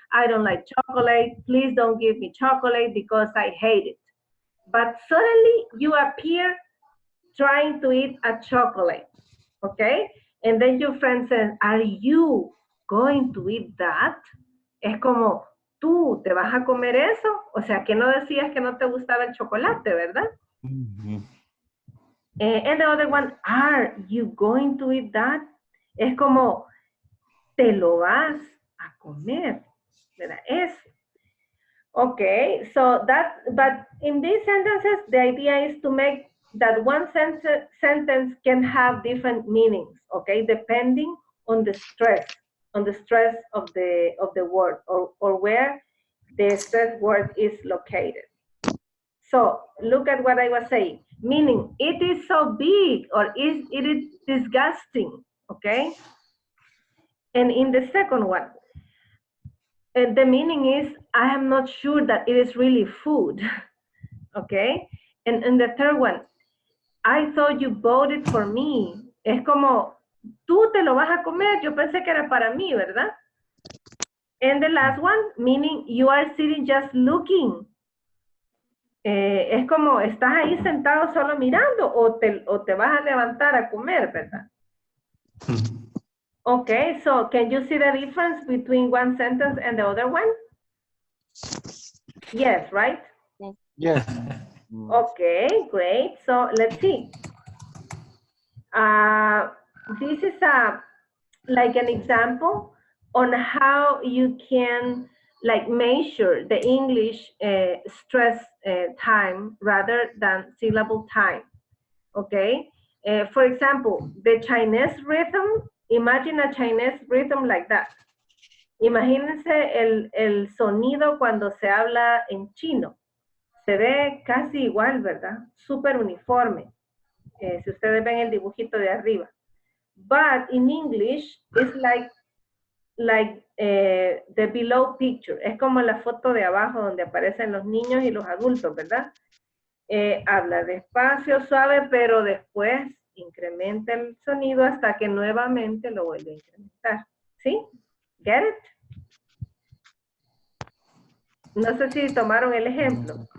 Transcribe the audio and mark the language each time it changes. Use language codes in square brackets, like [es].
[en] I don't like chocolate. Please don't give me chocolate because I hate it. But suddenly you appear trying to eat a chocolate, okay? And then your friend says, are you going to eat that? [es] Es como, ¿tú te vas a comer eso? O sea, que no decías que no te gustaba el chocolate, ¿verdad? Ujú. [en] And the other one, are you going to eat that? [es] Es como, te lo vas a comer, ¿verdad? Eso. [en] Okay, so but in these sentences, the idea is to make that one sentence can have different meanings, okay, depending on the stress of the word or where the stress word is located. So look at what I was saying, meaning it is so big or it is disgusting, okay? And in the second one, the meaning is, I am not sure that it is really food, okay? And the third one, I thought you bought it for me. [es] Es como, tú te lo vas a comer, yo pensé que era para mí, ¿verdad? [en] And the last one, meaning you are sitting just looking. [es] Es como, estás ahí sentado solo mirando o te vas a levantar a comer, ¿verdad? [en] Okay, so can you see the difference between one sentence and the other one? Yes, right? Yes. Okay, great. So let's see. This is like an example on how you can like measure the English stress time rather than syllable time. Okay. For example, the Chinese rhythm, imagine a Chinese rhythm like that. [es] Imagínense el sonido cuando se habla en chino. Se ve casi igual, ¿verdad? Súper uniforme. Si ustedes ven el dibujito de arriba. [en] But in English, it's like the below picture. [es] Es como la foto de abajo donde aparecen los niños y los adultos, ¿verdad? Habla despacio, suave, pero después incrementa el sonido hasta que nuevamente lo vuelve a incrementar. ¿Sí? [en] Get it? [es] No sé si tomaron el ejemplo.